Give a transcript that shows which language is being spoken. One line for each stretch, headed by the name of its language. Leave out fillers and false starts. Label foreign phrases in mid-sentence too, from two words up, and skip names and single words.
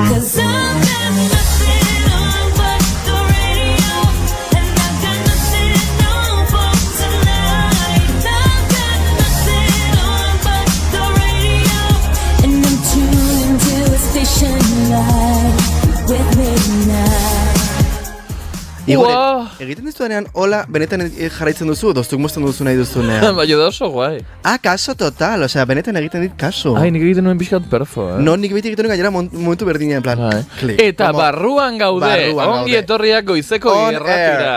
English: 'cause I've got nothing on but the radio, and I've got nothing on for tonight. I've got nothing on but the radio, and I'm tuned to a station live with midnight.
Basque: Egiten dizudanean, hola, benetan jarraitzen duzu, edo zuk mozten duzu nahi duzunean. Baina da oso guai.
Spanish: Kaso total, osea,
Basque: benetan egiten dit kaso. Ai, nik egiten nuen pixkat perfo, No, nik beti egiten nuen gainera momentu berdina,
Spanish: en plan,
Basque: klik. Eta barruan gaude, ongi etorriak goizeko irratira.